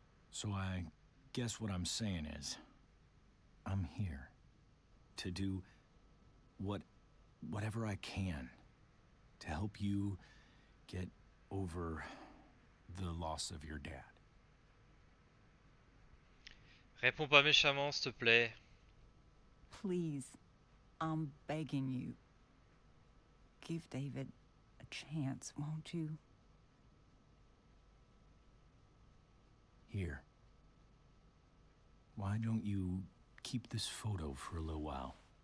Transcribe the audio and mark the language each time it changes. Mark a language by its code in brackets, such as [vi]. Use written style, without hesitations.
[en] So I guess what I'm saying is, I'm here to do whatever I can to help you get over the loss of your dad. [fr] Réponds pas méchamment, s'il te plaît. [en] Please, I'm begging you. Give David a chance, won't you? Here. Why don't you keep this photo for a little while?